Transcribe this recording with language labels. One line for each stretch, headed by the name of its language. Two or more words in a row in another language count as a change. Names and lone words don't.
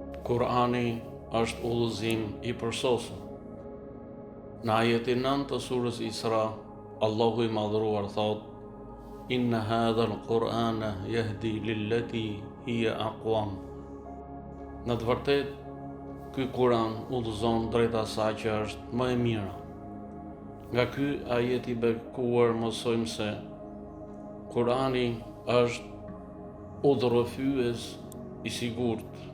Albanian: Kurani është udhëzim i përsosur. Në ajetin 9 të surës Isra, Allahu i madhëruar thot:
Arabic: إن هذا القرآن يهدي للتي هي أقوم.
Albanian: Në të vërtet, ky Kur'an udhëzon drejt asaj që është më e mira. Nga ky ajet i bekuar mësojmë se Kur'ani është udhërrëfyes i sigurt.